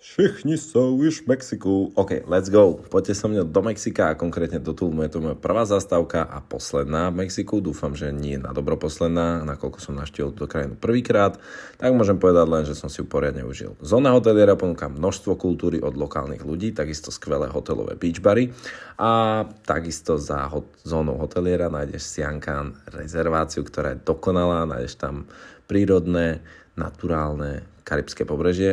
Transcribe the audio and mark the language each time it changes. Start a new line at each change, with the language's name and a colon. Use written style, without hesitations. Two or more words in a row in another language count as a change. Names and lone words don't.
Slovak: Všichni sú už v Mexiku.
English: OK, let's go.
Slovak: Poďte so mnou do Mexika a konkrétne do Tulmu. Je to moja prvá zastávka a posledná v Mexiku. Dúfam, že nie na dobro posledná, nakoľko som navštívil túto krajinu prvýkrát. Tak môžem povedať len, že som si ju poriadne užil. Zóna hoteliera ponúka množstvo kultúry od lokálnych ľudí, takisto skvelé hotelové beach bary a takisto za zónou hoteliera nájdeš Siankan rezerváciu, ktorá je dokonalá, nájdeš tam prírodné, naturálne karibské pobrežie.